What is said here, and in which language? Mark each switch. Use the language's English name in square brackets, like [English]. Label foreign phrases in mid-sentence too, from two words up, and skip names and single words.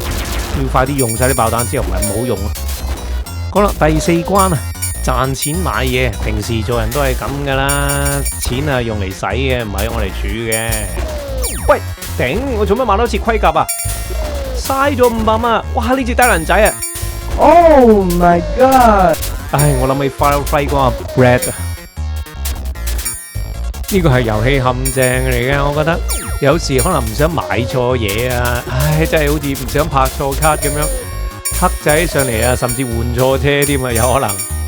[Cantonese] 要快啲用晒啲爆彈之後，唔係唔好用啊！好啦，第4關啊，賺錢買嘢。平時做人都係咁噶啦，錢係用嚟使嘅，唔係用嚟儲嘅。喂，頂！我做乜買多次盔甲啊？嘥咗500蚊啊！哇！呢隻低能仔啊 [English] ！Oh my god！ [Cantonese] 唉，我諗起 Firefight 嗰個 Red 啊！呢個係遊戲陷阱嚟嘅，我覺得有時可能唔想買錯嘢啊，唉，真係好似唔想拍錯卡咁樣，黑仔上嚟啊，甚至換錯車添啊，有可能。